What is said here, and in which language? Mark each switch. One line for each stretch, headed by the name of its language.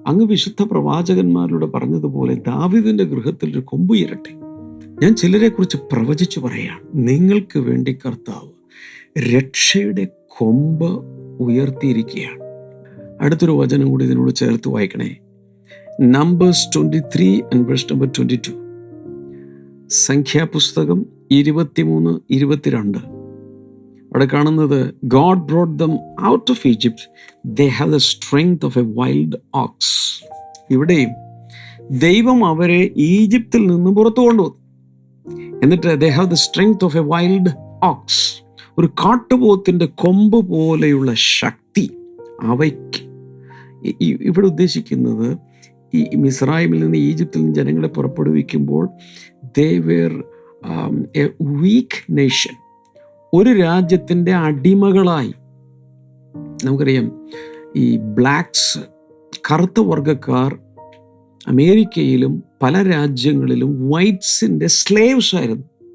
Malayalam: അങ്ങ് വിശുദ്ധ പ്രവാചകന്മാരിലൂടെ പറഞ്ഞതുപോലെ ദാവീദിന്റെ ഗൃഹത്തിൽ ഒരു കൊമ്പ് ഉയരട്ടെ. ഞാൻ ചിലരെ കുറിച്ച് പ്രവചിച്ചു പറയാണ്, നിങ്ങൾക്ക് വേണ്ടി കർത്താവ് രക്ഷയുടെ കൊമ്പ് ഉയർത്തിയിരിക്കുകയാണ്. അടുത്തൊരു വചനം കൂടി ഇതിനോട് ചേർത്ത് വായിക്കണേ.
English: Numbers 23 and verse number 22. സംഖ്യാപുസ്തകം 23-22
Malayalam: അവിടെ കാണുന്നത്,
English: God brought them out of Egypt. They have the strength of a wild ox.
Malayalam: ഇവിടെയും ദൈവം അവരെ ഈജിപ്തിൽ നിന്ന് പുറത്തു കൊണ്ടുവന്നു. എന്നിട്ട്
English: they have the strength of a wild ox.
Malayalam: ഒരു കാട്ടുപോത്തിന്റെ കൊമ്പ് പോലെയുള്ള ശക്തി അവയ്ക്ക്. ഇവിടെ ഉദ്ദേശിക്കുന്നത്, ഈ മിസ്രൈമിൽ നിന്ന് ഈജിപ്തിൽ നിന്ന് ജനങ്ങളെ പുറപ്പെടുവിക്കുമ്പോൾ
English: they were a weak nation.
Malayalam: ഒരു രാജ്യത്തിൻ്റെ അടിമകളായി. നമുക്കറിയാം, ഈ ബ്ലാക്സ്, കറുത്ത വർഗക്കാർ അമേരിക്കയിലും പല രാജ്യങ്ങളിലും വൈറ്റ്സിൻ്റെ സ്ലേവ്സ് ആയിരുന്നു.